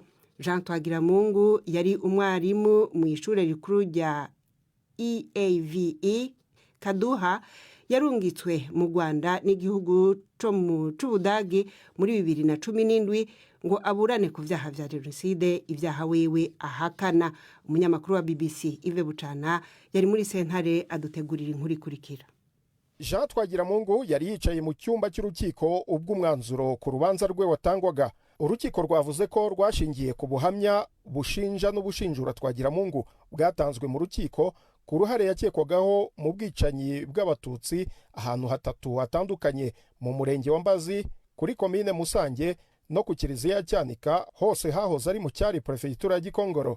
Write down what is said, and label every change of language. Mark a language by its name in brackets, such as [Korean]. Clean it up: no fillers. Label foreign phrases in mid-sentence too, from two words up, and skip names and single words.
[Rundi] Jean Twagiramungu yari umwarimu mu ishure rikuru rya EAVE Kaduha, yarungitswe mu Rwanda n'igihugu cyo mu Budagi muri 2017 ngo aburane ku byaha vya jenoside, ibyaha wewe ahakana. Umunyamakuru wa BBC Ive Bucana yari muri sentare adutegurira inkuru ikurikira. [Kinyarwanda] Jean Twagiramungu yari yicaye mu cyumba cy'urukiko ubwo umwanzuro ku rubanza rwe watangwaga. Urukiko rwavuze ko rwashingiye ku buhamya bushinja n'ubushinjura Twagiramungu bwatanzwe mu rukiko ku ruhare yakekwagaho mu bwicanyi bw'abatutsi ahantu hatatu hatandukanye mu murenge wa Mbazi, kuri komine Musange no ku kiliziya ya Cyanika, hose hahoze ari mu cyari prefecture ya Gikongoro.